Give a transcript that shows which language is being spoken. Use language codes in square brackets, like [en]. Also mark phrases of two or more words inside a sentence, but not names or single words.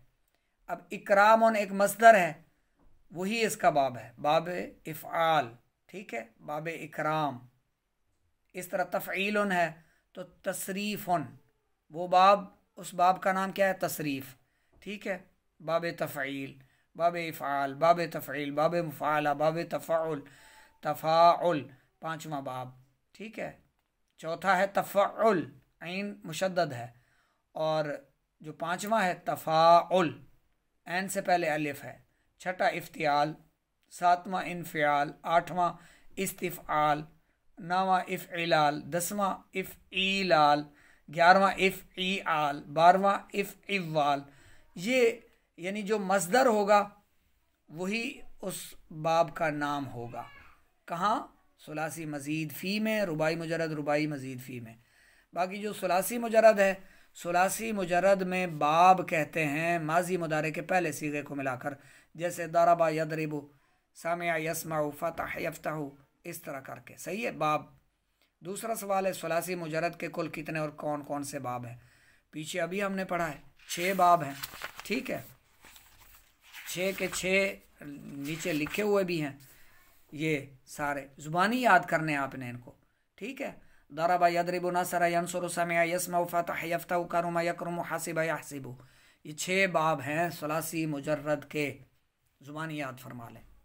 [hi] अब इकरामुन एक मस्दर है, वही इसका बाब है, बाब इफ़आल, ठीक है, बाब इकराम। इस तरह तफ़ईलुन है तो तसरीफ़ुन, वो बाब, उस बाब का नाम क्या है? तसरीफ़, ठीक है। बाब तफ़ईल, बाब इफ़आल, बाब तफ़ईल, बाब मुफ़ाला, बाब तफ़ाउल, तफ़ाउल, 5वां बाब, ठीक है। चौथा है तफ़ाउल, ऐन मुशद्दद है, और जो 5वां है तफ़ाउल, ऐन से पहले अलिफ है। छठा इफ्तियाल, 7वां इनफ़ियाल, 8वां इस्तिफ़आल, 9वां इफ़इलाल, 10वां इफ़ईलाल, 11वां इफ़ईआल, 12वां इफ़इवाल। ये यानी जो मस्दर होगा वही उस बाब का नाम होगा। कहाँ? सुलासी मज़ीद फ़ी में, रुबाई मुजर्रद, रुबाई मज़ीद फ़ी में। बाकी जो सुलासी मुजर्रद है, सुलासी मुजर्रद में बाब कहते हैं माजी मुदारे के पहले सीगे को मिलाकर, जैसे [ar] ضرب يضرب، سمع يسمع، فتح يفتح, [hi] इस तरह करके। सही है, बाब। दूसरा सवाल है सुलासी मुजर्रद के कुल कितने और कौन कौन से बाब हैं? पीछे अभी हमने पढ़ा है 6 बाब हैं, ठीक है। 6 के 6 नीचे लिखे हुए भी हैं, ये सारे ज़ुबानी याद करने आपने इनको, ठीक है। [ar] ضرب يضرب، نصر ينصر، سمع يسمع، فتح يفتح، كرم يكرم، حسب يحسب. [hi] ये 6 बाब हैं सुलासी मुजर्रद के, ज़ुबानी याद फरमा लें।